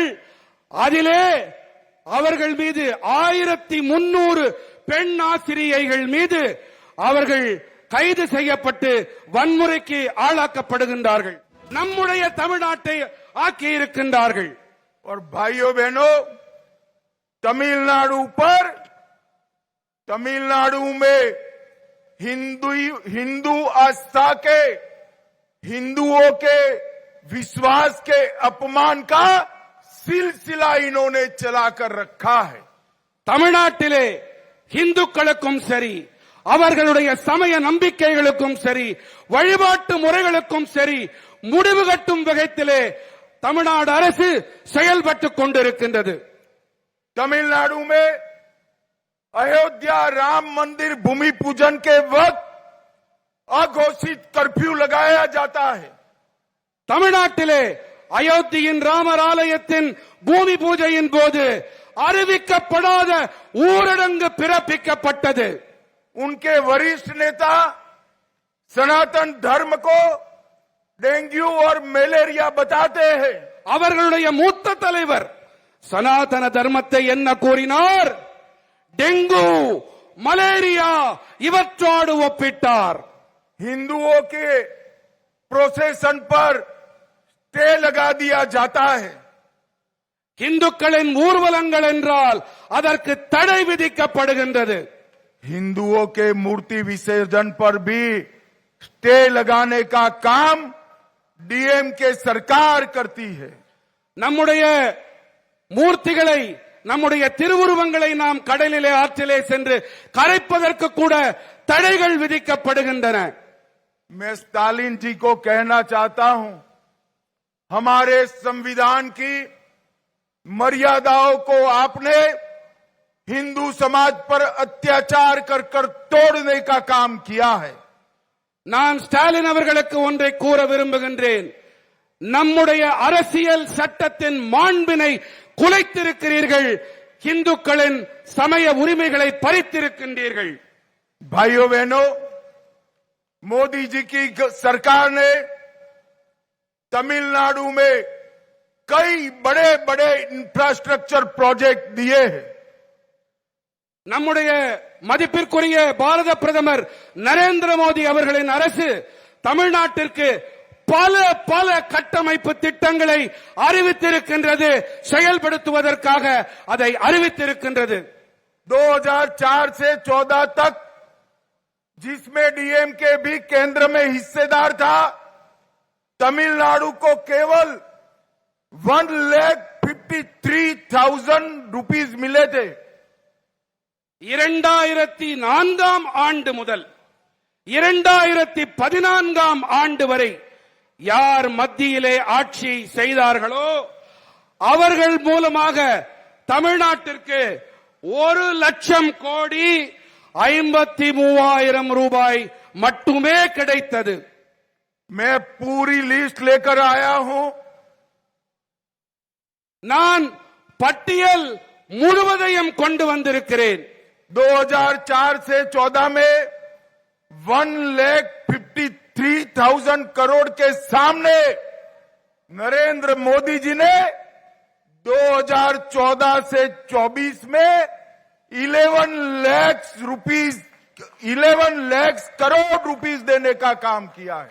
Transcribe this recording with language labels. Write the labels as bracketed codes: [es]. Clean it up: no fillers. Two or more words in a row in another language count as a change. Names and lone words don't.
[ta] அதிலே அவர்கள் மீது 1300 பெண் ஆசிரியைகள் மீது அவர்கள் கைது செய்யப்பட்டு வன்முறைக்கு ஆளாக்கப்படுகின்றார்கள்। நம்முடைய தமிழ்நாட்டை ஆக்கி இருக்கின்றார்கள்। [hi] और भाइयों बहनों, तमिलनाडु में हिंदू आस्था के, हिंदुओं के विश्वास के अपमान का सिलसिला इन्होंने चलाकर रखा है। [ta] தமிழ்நாட்டிலே இந்துக்களுக்கும் சரி, அவர்களுடைய சமய நம்பிக்கைகளுக்கும் சரி, வழிபாட்டு முறைகளுக்கும் சரி முடிவு கட்டும் வகையிலே தமிழ்நாடு அரசு செயல்பட்டுக் கொண்டிருக்கின்றது। [hi] तमिलनाडु में अयोध्या राम मंदिर भूमि पूजन के वक्त अघोषित कर्फ्यू लगाया जाता है। [ta] தமிழ்நாட்டிலே அயோத்தியின் ராமர் ஆலயத்தின் பூமி பூஜையின் போது அறிவிக்கப்படாத ஊரடங்கு பிறப்பிக்கப்பட்டது। [hi] उनके वरिष्ठ नेता सनातन धर्म को डेंगू और मलेरिया बताते हैं। [ta] அவர்களுடைய மூத்த தலைவர் சனாதன தர்மத்தை என்ன கூறினார்? டெங்கு, மலேரியா இவற்றோடு ஒப்பிட்டார்। [hi] हिंदुओं के प्रोसेशन पर स्टे लगा दिया जाता है। [ta] இந்துக்களின் ஊர்வலங்கள் என்றால் அதற்கு தடை விதிக்கப்படுகின்றது। [hi] हिंदुओं के मूर्ति विसर्जन पर भी स्टे लगाने का काम डीएमके सरकार करती है। [ta] நம்முடைய மூர்த்திகளை, நம்முடைய திருவுருவங்களை நாம் கடலிலே ஆற்றிலே சென்று கரைப்பதற்கு கூட தடைகள் விதிக்கப்படுகின்றன। [hi] मैं स्टालिन जी को कहना चाहता हूं, हमारे संविधान की मर्यादाओं को आपने हिंदू समाज पर अत्याचार कर कर तोड़ने का काम किया है। [ta] நான் ஸ்டாலின் அவர்களுக்கு ஒன்றை கூற விரும்புகின்றேன்। நம்முடைய அரசியல் சட்டத்தின் மாண்பினை குலைத்திருக்கிறீர்கள், இந்துக்களின் சமய உரிமைகளை பறித்திருக்கின்றீர்கள். [hi] भाइयों बहनों, मोदी जी की सरकार ने तमिलनाडु में कई बड़े बड़े [en] infrastructure project [hi] दिए हैं. [ta] நம்முடைய மதிப்பிற்குரிய பாரத பிரதமர் நரேந்திர மோடி அவர்களின் அரசு தமிழ்நாட்டிற்கு பல பல கட்டமைப்பு திட்டங்களை அறிவித்திருக்கின்றது, செயல்படுத்துவதற்காக அதை அறிவித்திருக்கின்றது. [hi] 2004 से 14 तक जिसमें डीएमके भी केंद्र में हिस्सेदार था, तमिलनाडु को केवल 1,53,000 रुपीस मिले थे. [ta] 2004 ஆண்டு முதல் 2014 ஆண்டு வரை யார் மத்தியிலே ஆட்சி செய்தார்களோ அவர்கள் மூலமாக தமிழ்நாட்டிற்கு 1,00,000 கோடி 53,000 ரூபாய் மட்டுமே கிடைத்தது. [hi] मैं पूरी लिस्ट लेकर आया हूं. [ta] நான் பட்டியல் முழுவதையும் கொண்டு வந்திருக்கிறேன். [hi] 2004 से 14 में 1,53,000 करोड़ के सामने नरेंद्र मोदी जी ने 2014 से 24 में 11 लाख करोड़ रुपीस देने का काम किया है.